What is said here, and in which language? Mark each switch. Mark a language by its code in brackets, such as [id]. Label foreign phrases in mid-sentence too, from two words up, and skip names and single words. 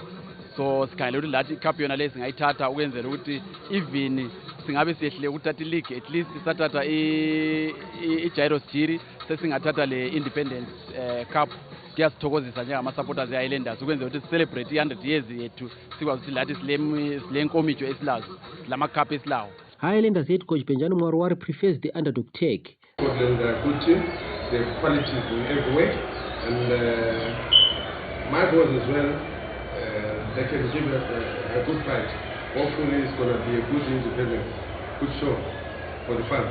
[nd] So sikhangelela ukuthi lathi icup yona le singayithatha ukwenzela ukuthi even singabe siyehlile ukuthatha ileague [en] at least [nd] sathatha i-Gyros Jiri sesingathatha le Independence Cup. Kuyasithokozisa njengama-supporters e-Highlanders ukwenzela ukuthi celebrate i-100 years yethu sikwazi ukuthi lathi sile nkomitsho esilazo silama-cup esilawo. [en] Highlanders head coach Benjani Mwarwari prefers the underdog take. Scotland are a good team. They have qualities in every way, and my goal as well, they can give us a good fight. Hopefully it's going to be a good independence, good show for the fans.